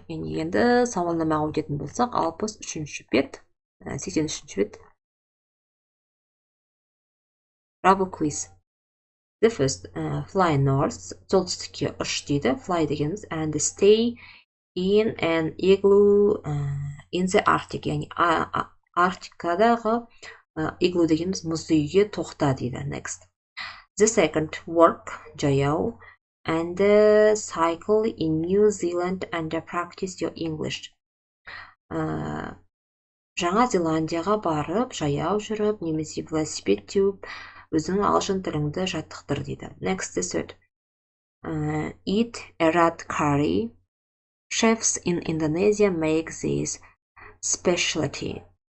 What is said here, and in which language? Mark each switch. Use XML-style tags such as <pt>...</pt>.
<kk>Енді сауалнамаға өтетін болсақ, 63-ші бет, 83-ші бет.</kk> <en>Travel quiz. The first, fly north,</en> <kk>солтүстікке ұш дейді.</kk> <en>Fly</en> <kk>дегеніміз,</kk> <en>and stay in an igloo in the Arctic.</en> <kk>Яғни Арктикадағы igloo дегеніміз мұзды үйге тоқта дейді.</kk> <en>Next. The second, work,</en> <kk>жаяу,</kk> <en>and cycle in New Zealand and practice your English.</en> <kk>Жаңа Зеландияға барып, жаяу жүріп, немесе велосипед теуіп, өзің ағылшын тіліңді жаттықтыр дейді.</kk> <en>Next, the third. Eat a red curry. Chefs in Indonesia make this specialty.</en>